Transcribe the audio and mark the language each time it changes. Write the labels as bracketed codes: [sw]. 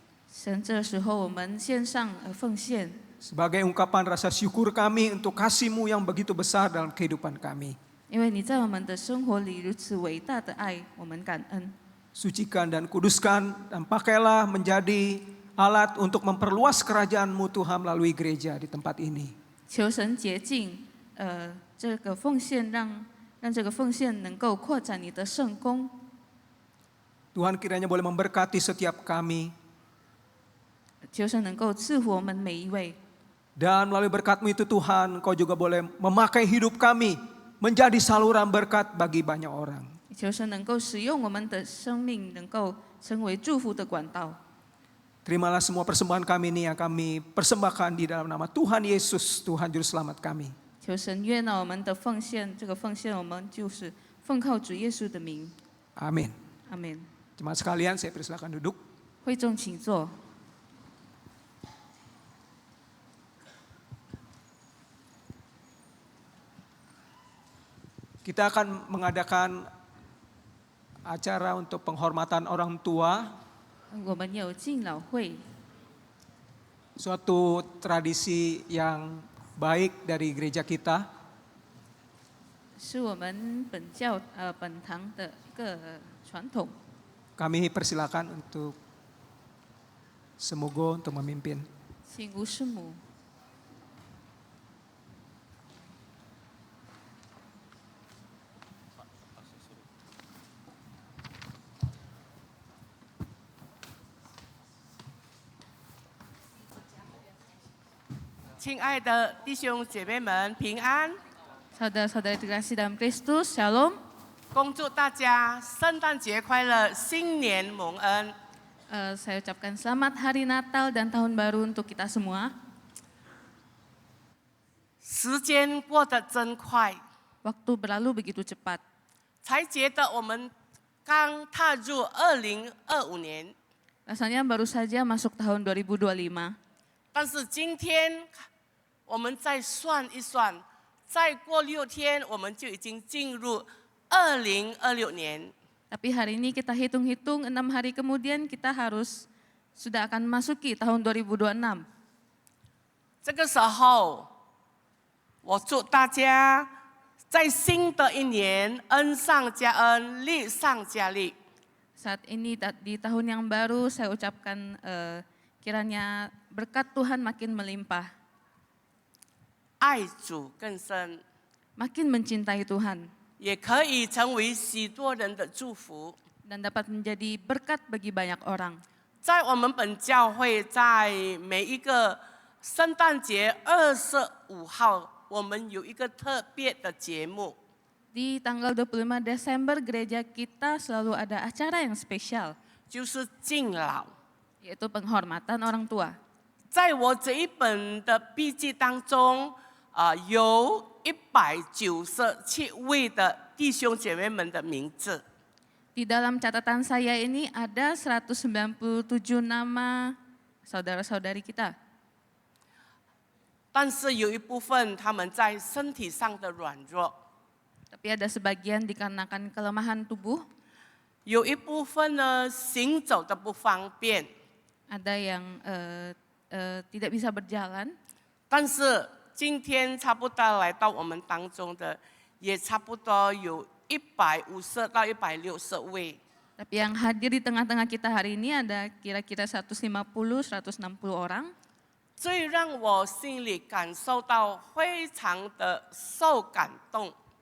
[zh] 神，这时候我们献上奉献， [id] Sebagai ungkapan rasa syukur kami untuk kasih-Mu yang begitu besar dalam kehidupan kami. [zh] 因为你在我们的生活里如此伟大的爱，我们感恩。 [id] Sucikan dan kuduskan dan pakailah menjadi alat untuk memperluas kerajaan-Mu Tuhan melalui gereja di tempat ini. [zh] 求神洁净这个奉献，让这个奉献能够扩展你的圣功。 [id] Tuhan kiranya boleh memberkati setiap kami. [zh] 求神能够赐福我们每一位， [id] Dan melalui berkat-Mu itu Tuhan, Engkau juga boleh memakai hidup kami menjadi saluran berkat bagi banyak orang. [zh] 求神能够使用我们的生命，能够成为祝福的管道。 [id] Terimalah semua persembahan kami ini yang kami persembahkan di dalam nama Tuhan Yesus, Tuhan Juru Selamat kami. [zh] 求神悦纳我们的奉献，这个奉献我们就是奉靠主耶稣的名。 [id] Amin. [zh] 阿门。 [id] Jemaat sekalian, saya persilakan duduk. [zh] 会众请坐。 [id] Kita akan mengadakan acara untuk penghormatan orang tua, [zh] 我们有敬老会， [id] suatu tradisi yang baik dari gereja kita. [zh] 是我们本堂的一个传统。 [id] Kami persilakan untuk Semoga untuk memimpin. [zh] 请吴师母。亲爱的弟兄姐妹们，平安！ [id] Saudara-saudari terkasih dalam Kristus, Shalom. [zh] 恭祝大家圣诞节快乐，新年蒙恩。 [id] Saya ucapkan selamat Hari Natal dan Tahun Baru untuk kita semua. [zh] 时间过得真快， [id] Waktu berlalu begitu cepat. [zh] 才觉得我们刚踏入2025年。 [id] Rasanya baru saja masuk tahun 2025. [zh] 但是今天，我们再算一算，再过6天，我们就已经进入2026年。 [id] Tapi hari ini kita hitung-hitung 6 hari kemudian kita sudah akan memasuki tahun 2026. [zh] 这个时候，我祝大家在新的一年恩上加恩，利上加利。 [id] Saat ini di tahun yang baru saya ucapkan kiranya berkat Tuhan makin melimpah, [zh] 爱主更深， [id] makin mencintai Tuhan, [zh] 也可以成为许多人的祝福。 [id] dan dapat menjadi berkat bagi banyak orang. [zh] 在我们本教会，在每一个圣诞节25号，我们有一个特别的节目， [id] Di tanggal 25 Desember gereja kita selalu ada acara yang spesial, [zh] 就是敬老。 [id] yaitu penghormatan orang tua. [zh] 在我这一本的笔记当中，有197位的弟兄姐妹们的名字。 [id] Di dalam catatan saya ini ada 197 nama saudara-saudari kita. [zh] 但是有一部分他们在身体上的软弱， [id] Tapi ada sebagian dikarenakan kelemahan tubuh, [zh] 有一部分呢行走的不方便。 [id] ada yang tidak bisa berjalan. [zh] 但是今天差不多来到我们当中的，也差不多有150到160位。 [id] Tapi yang hadir di tengah-tengah kita hari ini ada kira-kira 150-160 orang. [zh] 最让我心里感受到非常的受感动，